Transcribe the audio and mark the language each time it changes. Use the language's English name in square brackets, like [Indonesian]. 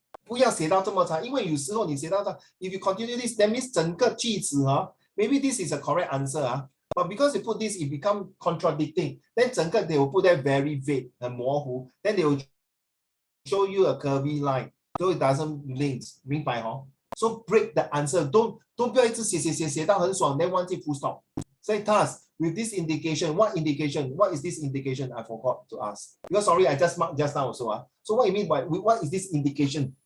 [Chinese] 不要写到这么长，因为有时候你写到这 [English] ，if you continue this, that means [Chinese] 整个句子 [English] maybe this is a correct answer but because you put this, it become contradicting. Then [Chinese] 整个 [English] they will put that very vague [Chinese] 很模糊 [English] then they will show you a curvy line, so it doesn't link. [Chinese] 明白 [English] So break the answer. Don't [Chinese] 不要一直写到很爽 [English] then [Chinese] 忘记 [English] full stop. Say task with this indication. What indication? What is this indication? I forgot to ask. Because sorry, I just marked just now also. So what you mean by what is this indication?